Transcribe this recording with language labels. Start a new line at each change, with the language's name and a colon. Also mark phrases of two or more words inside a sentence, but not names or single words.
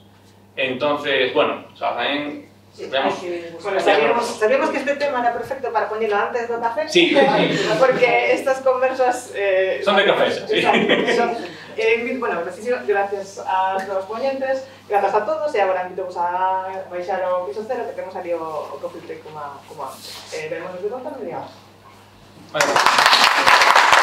Spanish: Entonces, bueno, o sea, también... Bueno, sabíamos que este tema era perfecto para ponerlo antes
Galician: do café.
Spanish: Sí,
Galician: porque estas conversas...
Spanish: son de café, sí. Bueno, gracias a los ponentes, gracias a todos,
Galician: e agora invitamos a baixar ao piso cero, que temos ali o
English: coffee break
Galician: como antes. Veremos de volta no día.
Spanish: Vale.